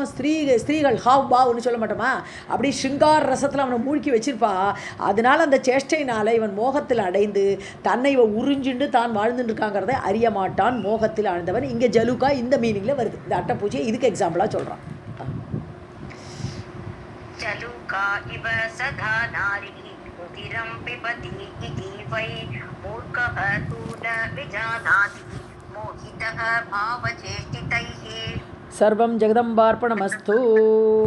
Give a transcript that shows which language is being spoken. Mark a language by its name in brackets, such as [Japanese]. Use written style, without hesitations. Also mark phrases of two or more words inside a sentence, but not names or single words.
[Tamil] ஸ்திரீகள் ஹாவ் பாவ்னு சொல்ல மாட்டோமா, அப்படி சிங்கார ரசத்தில் அவனை மூழ்கி வச்சிருப்பா. அதனால் அந்த சேஷ்டையினால் இவன் மோகத்தில் அடைந்து தன்னை இவன் உறிஞ்சுண்டு தான் வாழ்ந்துட்டு இருக்காங்கிறத அறிய மாட்டான், மோகத்தில் ஆழ்ந்தவன். இங்கே ஜலுக்கா இந்த மீனிங்கில் வருது. இந்த அட்டைப்பூச்சியை இதுக்கு எக்ஸாம்பிளாக சொல்கிறான். [Sanskrit] जलुका इव सदा नारी रुधिरं पिबति इति वै मूर्खः तु न विजानाति मोहितः भावचेष्टितैः. सर्वं जगदम्बार्पणमस्तु.